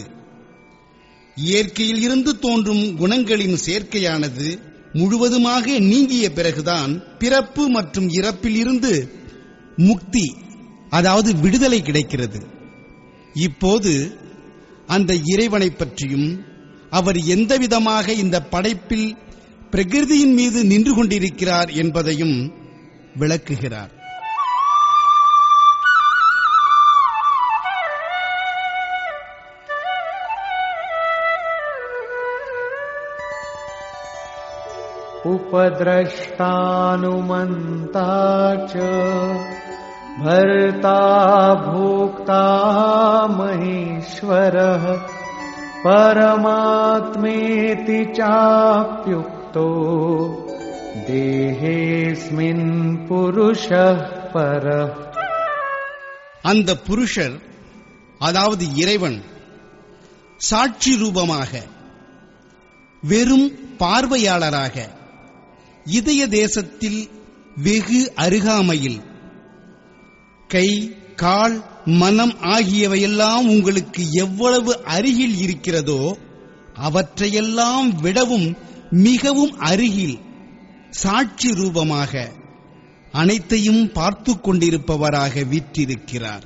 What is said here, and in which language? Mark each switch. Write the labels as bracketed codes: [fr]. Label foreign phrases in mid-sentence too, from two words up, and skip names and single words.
[ta] இயற்கையில் இருந்து தோன்றும் குணங்களின் சேர்க்கையானது முழுவதுமாக நீங்கிய பிறகுதான் பிறப்பு மற்றும் இறப்பில் இருந்து முக்தி, அதாவது விடுதலை கிடைக்கிறது. இப்போது அந்த இறைவனை பற்றியும் அவர் எந்தவிதமாக இந்த படைப்பில் பிரகிருதியின் மீது நின்று கொண்டிருக்கிறார் என்பதையும் விளக்குகிறார். [sa] उपद्रष्टानुमन्ता च भर्ता भोक्ता महेश्वरः परमात्मेति चाप्युक्तो देहेऽस्मिन् पुरुषः परः. [ta] அந்த புருஷர், அதாவது இறைவன், சாட்சி ரூபமாக, வெறும் பார்வையாளராக, இதய தேசத்தில் வெகு அருகாமையில், கை, கால், மனம் ஆகியவையெல்லாம் உங்களுக்கு எவ்வளவு அருகில் இருக்கிறதோ அவற்றையெல்லாம் விடவும் மிகவும் அருகில் சாட்சி ரூபமாக அனைத்தையும் பார்த்து கொண்டிருப்பவராக வீற்றிருக்கிறார்.